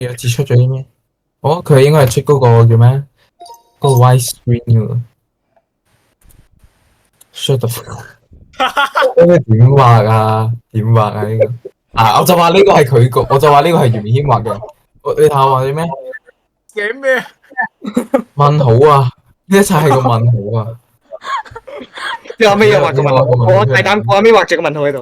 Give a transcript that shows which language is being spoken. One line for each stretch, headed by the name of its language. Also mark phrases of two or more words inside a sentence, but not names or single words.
Cantonese: 有字出咗啲咩？哦，佢應該係出嗰個叫咩？嗰個
English: white screen
Cantonese: 㗎喎。
English: shut the fuck。
Cantonese: 呢個點畫啊？點畫啊？呢個啊，我就話呢個係佢個，我就話呢個係袁軒畫嘅。你睇我畫啲咩？寫咩？問號啊！呢一切係個問號啊！你後尾又畫個問號，我大膽估後尾畫隻個問號喺度。